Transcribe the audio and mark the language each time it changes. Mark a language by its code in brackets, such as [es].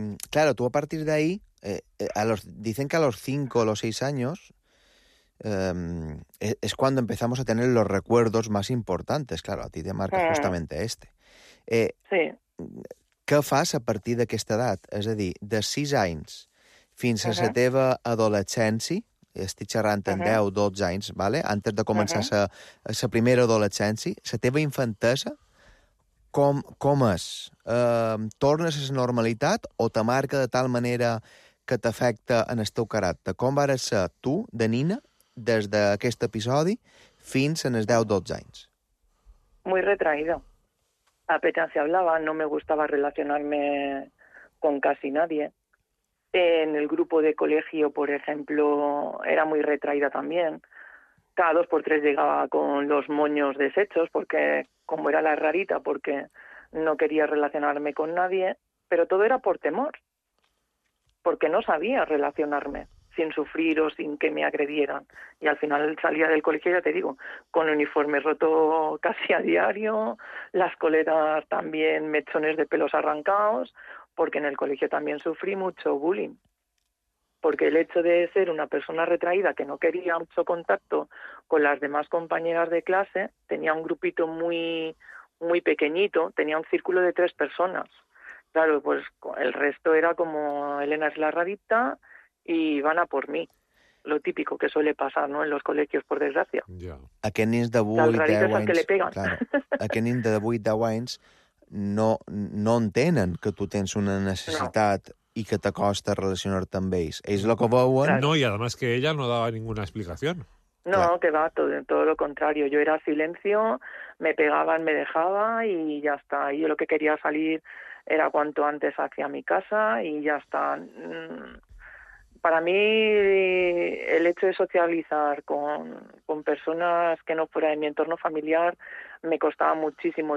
[es] Claro, tú a partir de ahí, dicen que a los 5 o los 6 años es cuando empezamos a tener los recuerdos más importantes. Claro, a ti te marca justamente este. Sí. [ca] ¿Qué fas a partir d'aquesta edat? És a dir, de 6 anys fins a la teva adolescència, estic xerrant en 10 o 12 anys, vale? Antes de començar la primera adolescència, la teva infantesa, com és? Tornes a la normalitat o te marca de tal manera que t'afecta en el teu caràcter? Com vas ser tu, de nina, des d'aquest episodi fins en els 10 o 12 anys? [es] Muy retraído. Apenas se hablaba, no me gustaba relacionarme con casi nadie. En el grupo de colegio, por ejemplo, era muy retraída también. Cada 2 por 3 llegaba con los moños deshechos, porque como era la rarita, porque no quería relacionarme con nadie, pero todo era por temor, porque no sabía relacionarme sin sufrir o sin que me agredieran. Y al final salía del colegio, ya te digo, con el uniforme roto casi a diario, las coletas también, mechones de pelos arrancados, porque en el colegio también sufrí mucho bullying. Porque el hecho de ser una persona retraída que no quería mucho contacto con las demás compañeras de clase, tenía un grupito muy, muy pequeñito, tenía un círculo de 3 personas. Claro, pues el resto era como Elena es la rarita y van a por mí. Lo típico que suele pasar, ¿no?, en los colegios, por desgracia. [ca] Yeah. A que nins de 8, 10 anys... [es] Las raritas que le pegan. [ca] Claro. A que nins de 8, 10 anys... No entenen que tu tens una necessitat i que t'acosta a relacionar-te amb ells. Ells lo que veuen... [es] No, y además que ella no daba ninguna explicación. No, claro. Que va, todo lo contrario. Yo era silencio, me pegaban, me dejaba y ya está. Y yo lo que quería salir era cuanto antes hacia mi casa y ya está. Para mí el hecho de socializar con personas que no fuera de mi entorno familiar me costaba muchísimo.